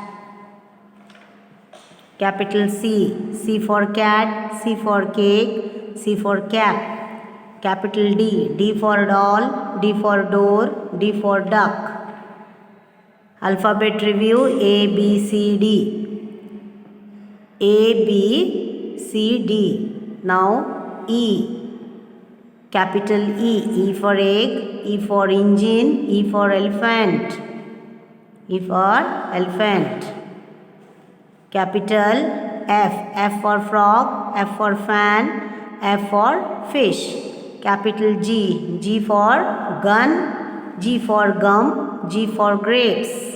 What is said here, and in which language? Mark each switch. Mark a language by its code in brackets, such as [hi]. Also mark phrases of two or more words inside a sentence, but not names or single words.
[en] Capital C, C for cat, C for cake, C for cap. Capital D, D for doll, D for door, D for duck. Alphabet review A, B, C, D. A, B, C, D. Now E. Capital E, E for egg, E for engine, E for elephant. E for elephant. Capital F, F for frog, F for fan, F for fish. Capital G, G for gun, G for gum, G for grapes.